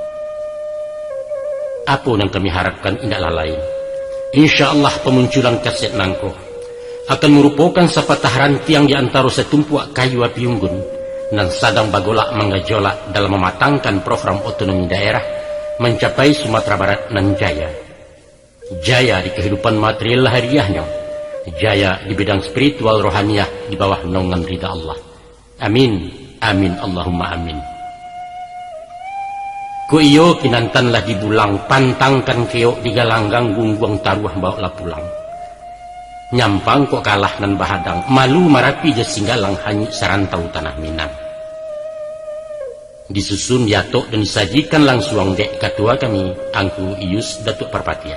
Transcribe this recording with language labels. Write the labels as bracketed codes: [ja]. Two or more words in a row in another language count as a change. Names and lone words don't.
[id] Apa yang kami harapkan tidaklah lain, [ar] إن شاء الله [id] pemunculan kaset nangko akan merupakan sepatah rantiang di antara setumpuak kayu api unggun dan sedang bagolak menggejolak dalam mematangkan program otonomi daerah mencapai Sumatera Barat nan jaya. Jaya di kehidupan material hariahnya, jaya di bidang spiritual rohaniah di bawah naungan ridha Allah. [ar] آمين، آمين, اللهم آمين. [min] Ku iyo kinantanlah dibulang, pantangkan keok digalanggang gungguang taruah bawa pulang. Nyampang kok kalah nan bahadang, malu marapi jasinggalang hanyut sarantau tanah Minang. Disusun diatok dan disajikan langsung dek ketua kami, Angku Ius Datuk Parpatia.